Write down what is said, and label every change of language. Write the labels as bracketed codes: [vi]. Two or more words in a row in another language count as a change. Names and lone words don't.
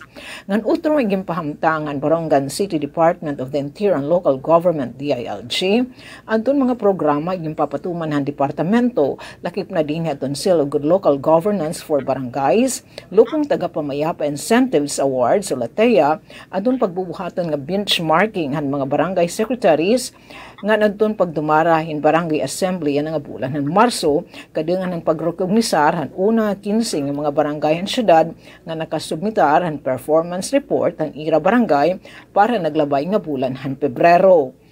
[war] Ngan utro ang gimpahamtangan Borongan City Department of the Interior and Local Government DILG, anton mga programa gimpapatuman han departamento, lakip na din aton sila [en] good local governance for barangays, [war] lupong tagapamayapa [en] incentives awards [war] o LATEA, anton pagbubuhatan nga benchmarking han mga [en] barangay secretaries [war] nga nagton pagdumara hin [en] barangay assembly [war] yan nga bulan ng Marso, kadungan ng pagrekognisar han una 15 nga mga barangay han syudad nga nakasubmitar han [en] performance report [war] han ira barangay para naglabay nga bulan han Pebrero.